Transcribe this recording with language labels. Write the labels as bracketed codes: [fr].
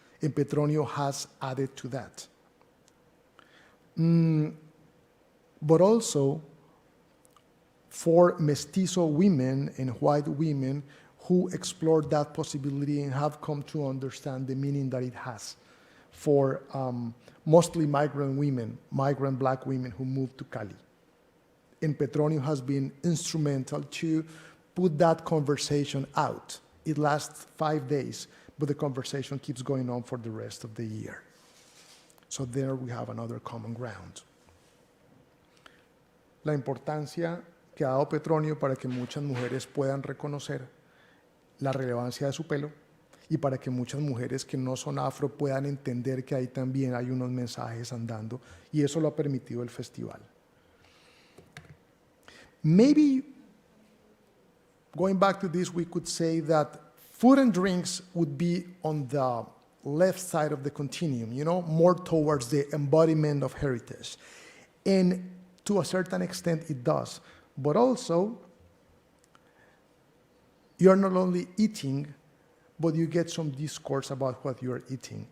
[en] And Petronio has added to that. But also for mestizo women and white women who explored that possibility and have come to understand the meaning that it has for mostly migrant Black women who moved to Cali. And Petronio has been instrumental to put that conversation out. It lasts 5 days, but the conversation keeps going on for the rest of the year. So there we have another common ground. [es] La importancia que ha dado Petronio para que muchas mujeres puedan reconocer la relevancia de su pelo y para que muchas mujeres que no son afro puedan entender que ahí también hay unos mensajes andando, y eso lo ha permitido el festival. [en] Maybe, going back to this, we could say that food and drinks would be on the left side of the continuum, more towards the embodiment of heritage. And to a certain extent it does. But also, you're not only eating, but you get some discourse about what you're eating.